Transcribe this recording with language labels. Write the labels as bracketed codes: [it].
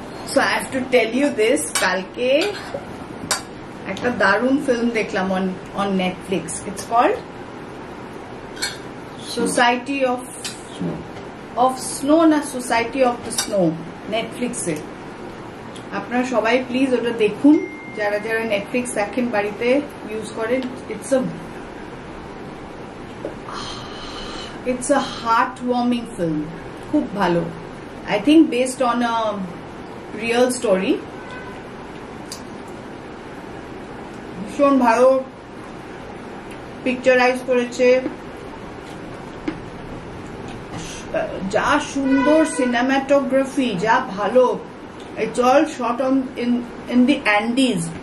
[en] So I have to tell you this, [bn] কালকে একটা দারুণ ফিল্ম দেখলাম [en] on Netflix. It's called Society of Snow না Society of the Snow, নেটফ্লিক্সে। [bn] আপনারা সবাই প্লিজ ওটা দেখুন, যারা যারা নেটফ্লিক্স দেখেন, বাড়িতে ইউজ করেন। [en] It's a heart-warming film, [bn] খুব ভালো। [en] I think based on a real story, [bn] ভীষণ ভালো পিকচারাইজ করেছে, যা সুন্দর সিনেমাটোগ্রাফি, যা ভালো। [en] It's all shot in the Andes.